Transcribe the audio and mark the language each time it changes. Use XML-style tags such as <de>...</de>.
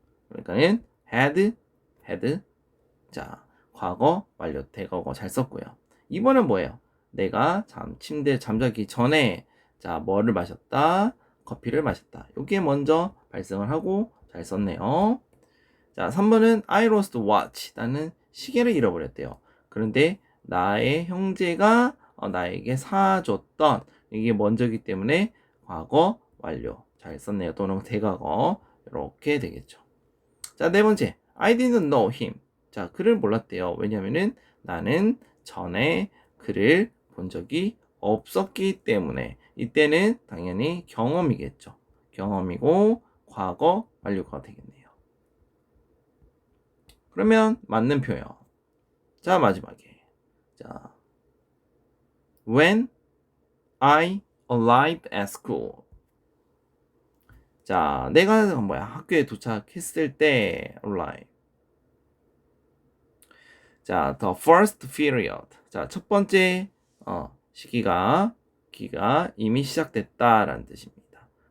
<ko>그러니까는 had. 자, 과거 완료 대과거 잘 썼고요. 2번은 뭐예요? 내가 침대에 잠자기 전에 자, 뭐를 마셨다? 커피를 마셨다. 여기에 먼저 발생을 하고 잘 썼네요. 자, 3번은</ko> <en>I lost watch.</en> <ko>나는 시계를 잃어버렸대요. 그런데 나의 형제가 나에게 사줬던 이게 먼저기 때문에 과거 완료 잘 썼네요. 또는 대과거 이렇게 되겠죠. 자, 네 번째</ko> <en>I didn't know him.</en> <ko>자, 그를 몰랐대요. 왜냐면은 나는 전에 그를 본 적이 없었기 때문에 이때는 당연히 경험이겠죠. 경험이고 과거 완료가 되겠네요. 그러면 맞는 표현. 자, 마지막에.</ko> <en>자, when I arrived at school.</en> <ko>자, 내가 학교에 도착했을 때 arrive.</ko> <en>자, the first period.</en> <ko>자, 첫 번째 기가 이미 시작됐다라는 뜻입니다.</ko>